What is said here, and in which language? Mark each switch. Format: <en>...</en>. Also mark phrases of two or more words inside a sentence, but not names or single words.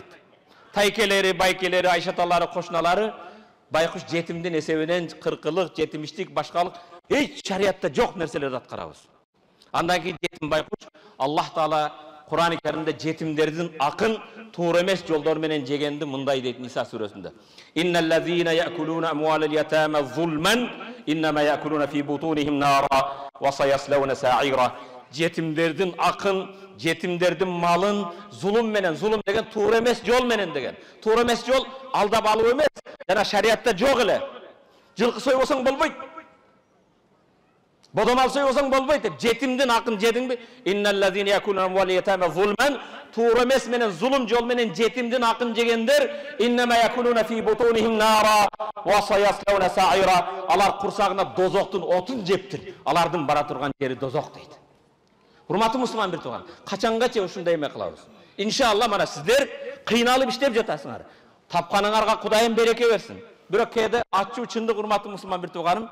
<ky>Тайкелери, байкелери, айшаталары, кошуналары байкуш жетимдин эсебинен кыркылык, жетимиштик, башкалык эч шариятта жок нерселерди аткарабыз. Андан кийин жетим байкуш Аллах Таала Кур'ан-ы Керимде жетимдердин акын туура эмес жолдор менен жегенди мындай дейт Ниса сүрөсүндө.</ky> <ar>إن الذين يأكلون أموال اليتامى ظلما إنما يأكلون في بطونهم نارا وسيصلون سعيرا.</ar> <ky>Жетимдердин акын, жетимдердин малын зулум менен, зулум деген туура эмес жол менен деген. Туура эмес жол алдап алуу эмес, жана шариятта жок эле. Жылкы сойбосоң болбойт. Бодомал сойбосоң болбойт деп жетимдин акын жедиңби?</ky> <ar>إن الذين يأكلون أموال اليتامى ظلما,</ar> <ky>туура эмес менен зулум жол менен жетимдин акын жегендер</ky> <ar>إنما يأكلون في بطونهم نارا وسيصلون سعيرا.</ar> <ky>Алар курсагына дозоктун отун жептир. Алардын бара турган жери дозок дейт. Урматы мусулман бир тууган, качанга ушундай эме кылабыз? Иншалла мана сиздер кыйналып иштеп жатасыңар. Тапканыңарга Кудайым береке берсин. Бирок кээде ачуу чындык урматы мусулман бир тууганым.</ky>